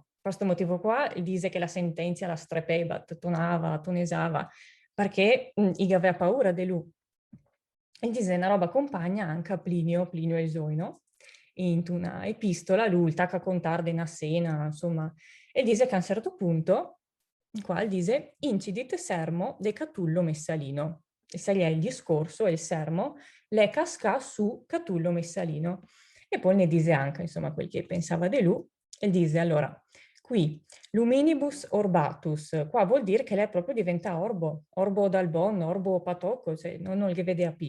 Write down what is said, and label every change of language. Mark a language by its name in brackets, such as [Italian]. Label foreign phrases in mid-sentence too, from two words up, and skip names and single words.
[Italian] Per questo motivo qua dice che la sentenza la strepebat, tonava, tonesava, perché gli aveva paura di lui. E dice una roba compagna anche a Plinio Esoino, in una epistola, lui tacca a contare di una scena, insomma, e dice che a un certo punto, qua dice, [Latin] incidit sermo de Catullo Messalino. [Italian] E se gli è il discorso e il sermo, le casca su Catullo Messalino. E poi ne dice anche, insomma, quel che pensava di lui, e dice, allora, qui, [Latin] luminibus orbatus, [Italian] qua vuol dire che lei proprio diventa orbo dal bon, orbo patocco, cioè non gli vede a P.